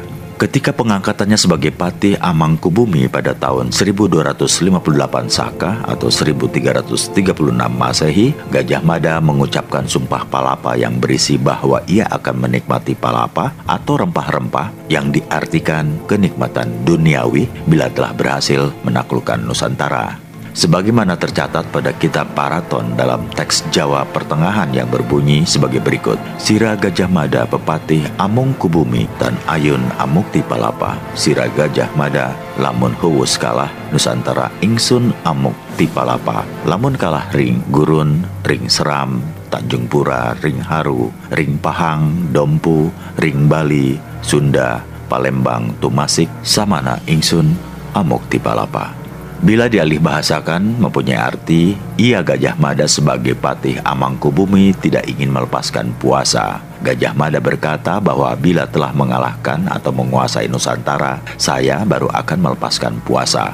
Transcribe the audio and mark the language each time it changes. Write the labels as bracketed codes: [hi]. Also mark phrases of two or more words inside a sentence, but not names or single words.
[id] Ketika pengangkatannya sebagai patih Amangkubumi pada tahun 1258 Saka atau 1336 Masehi, Gajah Mada mengucapkan sumpah palapa yang berisi bahwa ia akan menikmati palapa atau rempah-rempah yang diartikan kenikmatan duniawi bila telah berhasil menaklukkan Nusantara. Sebagaimana tercatat pada kitab Paraton dalam teks Jawa Pertengahan yang berbunyi sebagai berikut. [kaw] Sira Gajah Mada pepatih Amungkubumi dan Ayun Amukti Palapa. Sira Gajah Mada lamun huwus kalah Nusantara ingsun Amukti Palapa. Lamun kalah ring Gurun, ring Seram, Tanjung Pura, ring Haru, ring Pahang, Dompu, ring Bali, Sunda, Palembang, Tumasik, samana ingsun Amukti Palapa. [id] Bila dialih bahasakan mempunyai arti, ia Gajah Mada sebagai patih Amangkubumi tidak ingin melepaskan puasa. Gajah Mada berkata bahwa bila telah mengalahkan atau menguasai Nusantara, saya baru akan melepaskan puasa.